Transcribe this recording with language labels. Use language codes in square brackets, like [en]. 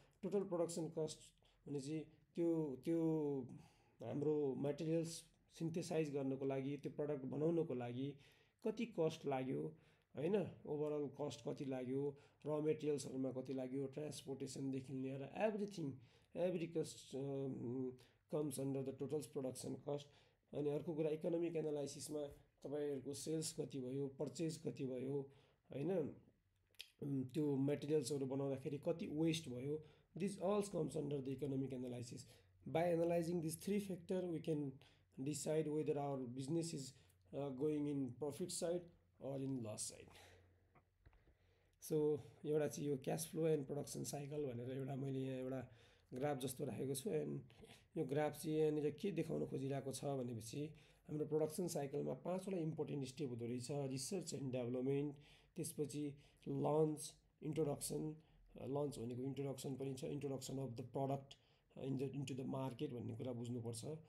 [ne] Total production cost भने चाहिँ त्यो त्यो हाम्रो मटेरियल्स सिन्थेसाइज गर्नको लागि, त्यो प्रडक्ट बनाउनको लागि कति कस्ट लाग्यो होइन, ओभरअल कस्ट कति लाग्यो, र मेटेरियल्सहरूमा कति लाग्यो, ट्रान्सपोर्टेसनदेखि लिएर everything, [en] Every cost comes under the totals production cost. [ne] अनि अर्को कुरा इकोनोमिक एनालाइसिसमा तपाईँहरूको सेल्स कति भयो, पर्चेज कति भयो होइन, त्यो मेटेरियल्सहरू बनाउँदाखेरि कति वेस्ट भयो, [en] This also comes under the economic analysis. By analysing this three factor we can decide whether our business is going in profit side or in loss side. [ne] So एउटा चाहिँ यो cash flow and production cycle भनेर एउटा मैले यहाँ एउटा graph जस्तो राखेको छु। एन्ड यो ग्राफ चाहिँ यहाँनिर के देखाउन खोजिरहेको छ भनेपछि हाम्रो प्रोडक्सन साइकलमा 5वटा इम्पोर्टेन्ट स्टेप हुँदो रहेछ। रिसर्च एन्ड डेभलपमेन्ट, त्यसपछि लन्च, इन्ट्रोडक्सन, लन्च भनेको इन्ट्रोडक्सन पनि छ, introduction of the product into the market भन्ने कुरा बुझ्नुपर्छ।